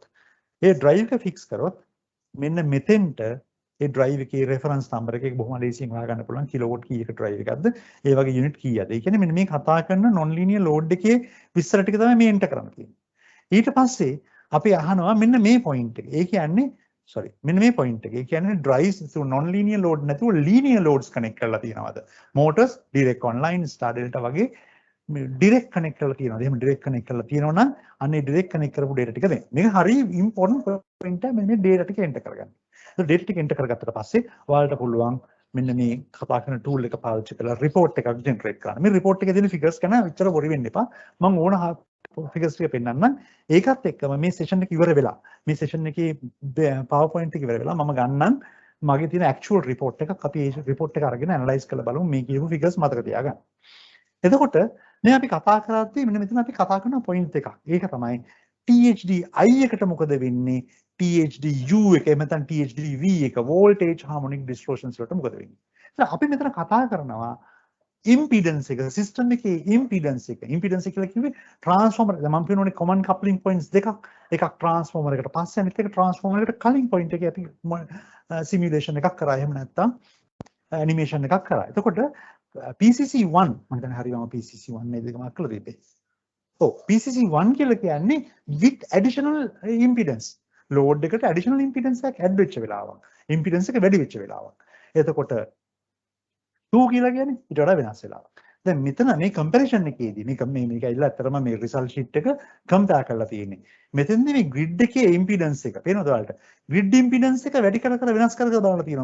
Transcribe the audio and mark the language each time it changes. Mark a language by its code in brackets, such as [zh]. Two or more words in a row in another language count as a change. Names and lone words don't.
[si] ඒ ඩ්‍රයිව් එක ෆික්ස් කරොත් මෙන්න මෙතෙන්ට ඒ ඩ්‍රයිව් එකේ [en] reference number [si] එක බොහොම ලේසියෙන් හොයාගන්න පුළුවන් කිලෝවොට් කීයක ඩ්‍රයිව් එකක්ද ඒ වගේ යුනිට් කීයද. ඒ කියන්නේ මෙන්න මේ කතා කරන [en] non linear load [si] එකේ විස්තර ටික තමයි මේ එන්ටර් කරන්න තියෙන්නේ. ඊට පස්සේ අපි අහනවා මෙන්න මේ පොයින්ට් එක. ඒ කියන්නේ මෙන්න මේ පොයින්ට් එක. ඒ කියන්නේ [en] drives through non-linear load [si] නැතුව [en] linear loads connect [si] කරලා තියෙනවද? [en] motors direct online star delta [si] වගේ [en] direct connect [si] කරලා තියෙනවද? එහෙම [en] direct connect [si] කරලා තියෙනවා නම් අන්නේ [en] direct connect [si] කරපු data ටික දෙන්න. මේක හරි [en] important point [si] එක. මෙන්න මේ data ටික enter කරගන්න. ඒක data ටික enter කරගත්තට පස්සේ ඔයාලට පුළුවන් මෙන්න මේ කතා කරන tool එක පාවිච්චි කරලා report එකක් generate කරන්න. මේ report එකේ තියෙන figures ගැන විතර worry වෙන්න එපා. මම ඕන figures ටික පෙන්නන්නම්. ඒකත් එක්කම මේ session එක ඉවර වෙලා මේ session එකේ PowerPoint එක ඉවර වෙලා මම ගන්නම් මගේ තියෙන actual report එකක්. අපි ඒ report එක අරගෙන analyze කරලා බලමු මේ කියපු figures මතක තියාගන්න. එතකොට මේ අපි කතා කරද්දී මෙන්න මෙතන අපි කතා කරන point එකක්. ඒක තමයි [en] THD I [si] එකට මොකද වෙන්නේ? [en] THD U [si] එක එහෙම නැත්නම් [en] THD V [si] එක [en] voltage harmonic distortions [si] වලට මොකද වෙන්නේ? ඉතින් අපි මෙතන කතා කරනවා impedance එක system එකේ impedance එක කියලා කිව්වේ transformer මම කියනෝනේ [en] common coupling points [si] එකක් transformer එකට පස්සේ අනිත් එක transformer එකට කලින් point එකේ අපි simulation එකක් කරා එහෙම නැත්නම් animation එකක් කරා. එතකොට PCC1 මම හිතන්නේ හරියම PCC1 නේද ඒක මම අක්කලා තිබ්බේ. ඔව් PCC1 කියලා කියන්නේ [en] with additional impedance load [si] එකට [en] additional impedance [si] එකක් add වෙච්ච වෙලාවක්. impedance එක වැඩි වෙච්ච වෙලාවක්. එතකොට 2 කියලා කියන්නේ ඊට වඩා වෙනස් වෙලාවක්. දැන් මෙතන මේ comparison එකේදී මේක ඇවිල්ලා අතරම මේ [en] result sheet [si] එක compare කරලා තියෙන්නේ. මෙතෙන්දී මේ grid එකේ impedance එක පේනවද ඔයාලට? [en] grid impedance [si] එක වැඩි කර වෙනස් කර දාලා තියෙනවා.